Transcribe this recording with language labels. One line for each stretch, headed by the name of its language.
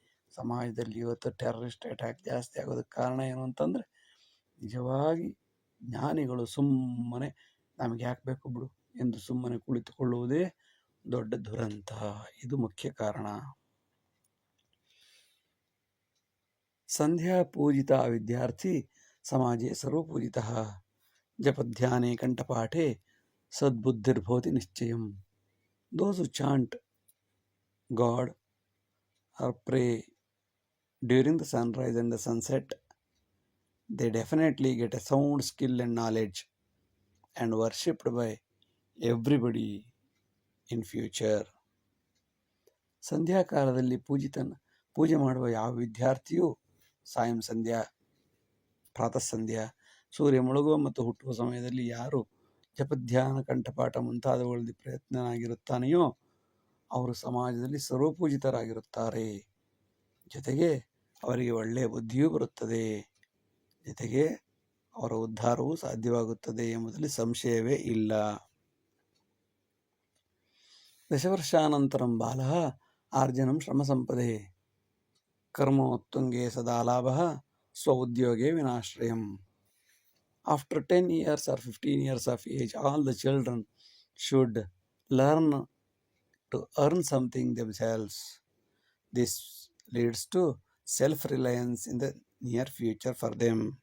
Kannada: ಸಮಾಜದಲ್ಲಿ ಇವತ್ತು terrorist attack ಜಾಸ್ತಿ ಆಗೋದಕ್ಕೆ ಕಾರಣ ಏನು ಅಂತಂದರೆ, ನಿಜವಾಗಿ ಜ್ಞಾನಿಗಳು ಸುಮ್ಮನೆ ನಮಗೆ ಯಾಕೆ ಬೇಕು ಬಿಡು ಎಂದು ಸುಮ್ಮನೆ ಕುಳಿತುಕೊಳ್ಳುವುದೇ ದೊಡ್ಡ ದುರಂತ. ಇದು ಮುಖ್ಯ ಕಾರಣ.
Sanskrit: ಸಂಧ್ಯಾ ಪೂಜಿತ ವಿದ್ಯಾರ್ಥಿ ಸಮಾಜೆ ಸರ್ವಪೂಜಿತಃ. ಜಪಧ್ಯಾನೆ ಕಂಠಪಾಠೆ ಸದ್ಬುದ್ಧಿರ್ಭವತಿ ನಿಶ್ಚಯಂ.
English: Those who chant God or pray during the sunrise and the sunset, they definitely get a sound skill and knowledge and worshipped by everybody in future.
Kannada: ಸಂಧ್ಯಾ ಕಾಲದಲ್ಲಿ ಪೂಜೆ ಮಾಡುವ ಯಾವ ವಿದ್ಯಾರ್ಥಿಯು ಸಾಯಂ ಸಂಧ್ಯಾ, ಪ್ರಾತಃ ಸಂಧ್ಯಾ, ಸೂರ್ಯ ಮುಳುಗುವ ಮತ್ತು ಹುಟ್ಟುವ ಸಮಯದಲ್ಲಿ ಯಾರು ಜಪಧ್ಯಾನ ಕಂಠಪಾಠ ಮುಂತಾದವುಗಳಲ್ಲಿ ಪ್ರಯತ್ನನಾಗಿರುತ್ತಾನೆಯೋ ಅವರು ಸಮಾಜದಲ್ಲಿ ಸರ್ವಪೂಜಿತರಾಗಿರುತ್ತಾರೆ. ಜೊತೆಗೆ ಅವರಿಗೆ ಒಳ್ಳೆಯ ಬುದ್ಧಿಯೂ ಬರುತ್ತದೆ. ಜೊತೆಗೆ ಅವರ ಉದ್ಧಾರವೂ ಸಾಧ್ಯವಾಗುತ್ತದೆ ಎಂಬುದರಲ್ಲಿ ಸಂಶಯವೇ ಇಲ್ಲ.
Sanskrit: ದಶವರ್ಷಾನಂತರಂ ಬಾಲಃ ಆರ್ಜನಂ ಶ್ರಮಸಂಪದೆ ಕರ್ಮೋತ್ತುಂಗೆ ಸದಾ ಲಾಭಃ ಸ್ವಉದ್ಯೋಗೆ ವಿನಾಶ್ರಯಂ.
English: After 10 years or 15 years of age, all the children should learn to earn something themselves. This leads to self-reliance in the near future for them.